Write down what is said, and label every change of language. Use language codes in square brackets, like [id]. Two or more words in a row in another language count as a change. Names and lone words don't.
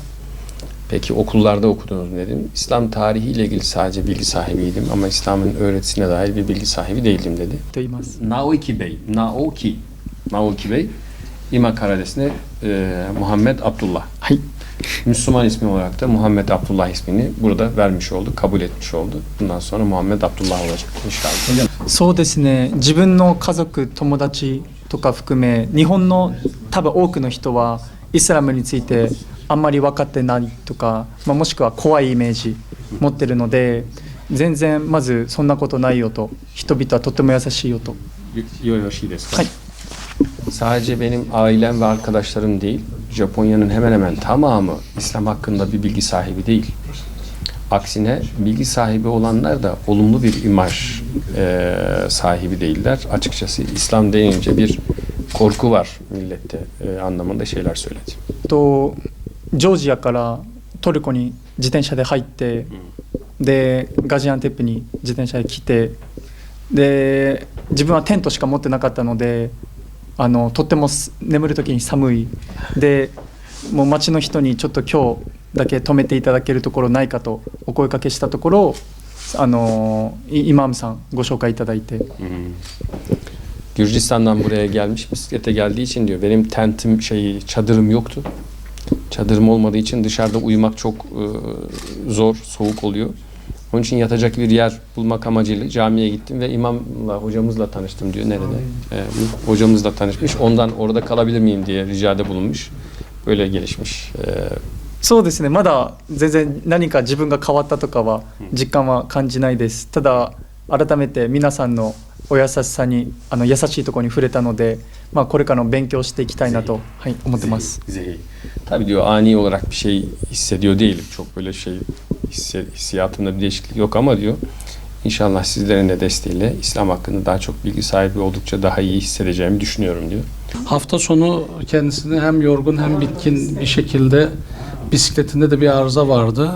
[tr] Peki okullarda okudunuz mu dedim. İslam tarihiyle ilgili sadece bilgi sahibiydim ama İslam'ın öğretisine dair bir bilgi sahibi değildim dedi. Naoki Bey, İma Karades'ne Muhammed Abdullah. Müslüman ismi olarak da Muhammed Abdullah ismini burada vermiş oldu, kabul etmiş oldu. Bundan sonra Muhammed Abdullah olacak inşallah. [ja] そうですね。自分の家族、友達とか含め、日本の多分多くの人はイスラムについてあんまり分かってないとか、もしくは怖いイメージ持ってるので、全然まずそんなことないよと、人々はとても優しいよと。よろしいですか？はい。 [tr] Sadece benim ailem ve arkadaşlarım değil, Japonya'nın hemen hemen tamamı İslam hakkında bir bilgi sahibi değil. Aksine bilgi sahibi olanlar da olumlu bir imaj sahibi değiller. Açıkçası İslam deyince bir korku var millette anlamında şeyler söyledi. [ja] ジョージアからトルコに自転車で入ってでガジアンテップに自転車で来てで自分はテントしか持ってなかったのでとっても眠る時に寒いでもう町の人にちょっと今日だけ泊めていただけるところないかとお声かけしたところイマームさんご紹介いただいて [tr] Gürcistan'dan buraya gelmiş, bisiklete geldiği için diyor benim tentim çadırım yoktu. Çadırım olmadığı için dışarıda uyumak çok zor, soğuk oluyor. Onun için yatacak bir yer bulmak amacıyla camiye gittim ve imamla, hocamızla tanıştım diyor. Nerede? Hocamızla tanışmış. Ondan orada kalabilir miyim diye ricada bulunmuş. Böyle gelişmiş. [ja] そうですね、まだ全然何か自分が変わったとかは実感は感じないです。ただ改めて皆さんのお優しさに優しいところに触れたので、これからの勉強していきたいなと、思ってます。 [tr] Tabii diyor ani olarak bir şey hissediyor değilim. Çok böyle hissiyatımda bir değişiklik yok ama diyor İnşallah sizlerin de desteğiyle İslam hakkında daha çok bilgi sahibi oldukça daha iyi hissedeceğimi düşünüyorum diyor. Hafta sonu kendisini hem yorgun hem bitkin bir şekilde bisikletinde de bir arıza vardı.